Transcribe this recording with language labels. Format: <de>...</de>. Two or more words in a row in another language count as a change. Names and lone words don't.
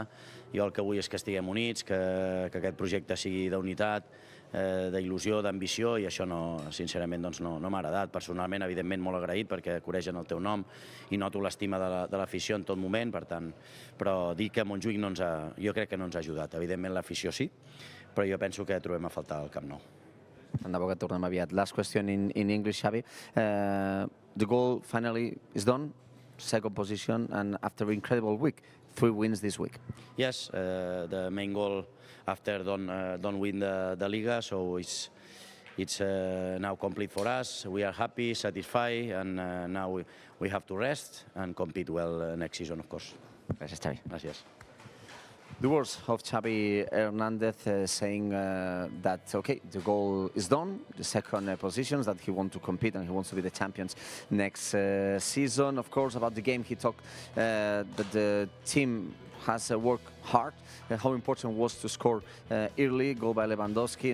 <ca>Jo el que vull és que estiguem units, que aquest projecte sigui d'unitat, d'il·lusió, d'ambició, i això sincerament no m'ha agradat. Personalment, evidentment, molt agraït perquè coregen el teu nom i noto l'estima de l'afició en tot moment, per tant, però dir que Montjuïc jo crec que no ens ha ajudat. Evidentment l'afició sí, però jo penso que trobem a faltar el Camp Nou. Tant de bo que tornem aviat.</ca> <en>Last question in English, Xavi. The goal finally is done, second position, and after an incredible week, 3 wins this week. Yes, the main goal after don't win the Liga, so it's now complete for us. We are happy, satisfied, and now we have to rest and compete well next season, of course.</en> <ca>Gràcies, Xavi. Gràcies.</ca> <en>The words of Xavi Hernández saying that, okay, the goal is done, the second positions, that he wants to compete and he wants to be the champions next season. Of course, about the game, he talked that the team has worked hard, how important it was to score early, goal by Lewandowski.</en>